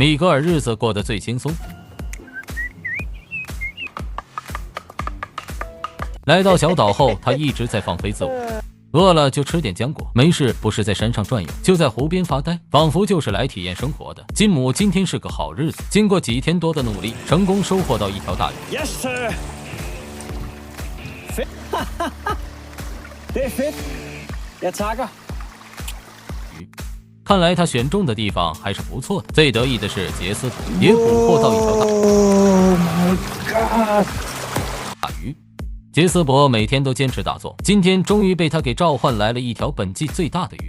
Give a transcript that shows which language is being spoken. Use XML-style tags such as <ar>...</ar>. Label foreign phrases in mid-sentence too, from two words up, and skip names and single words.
<zh>米格尔日子过得最轻松。来到小岛后，他一直在放飞自我，饿了就吃点浆果，没事不是在山上转悠，就在湖边发呆，仿佛就是来体验生活的。金姆今天是个好日子，经过几天多的努力，成功收获到一条大鱼。</zh> <en>Yes sir.</en> <da>Fedt. Det er fedt. Jeg takker。</da> <zh>看来他选中的地方还是不错的。最得意的是杰斯也捕获到一条大鱼。杰斯伯每天都坚持打坐，今天终于被他给召唤来了一条本季最大的鱼。</zh>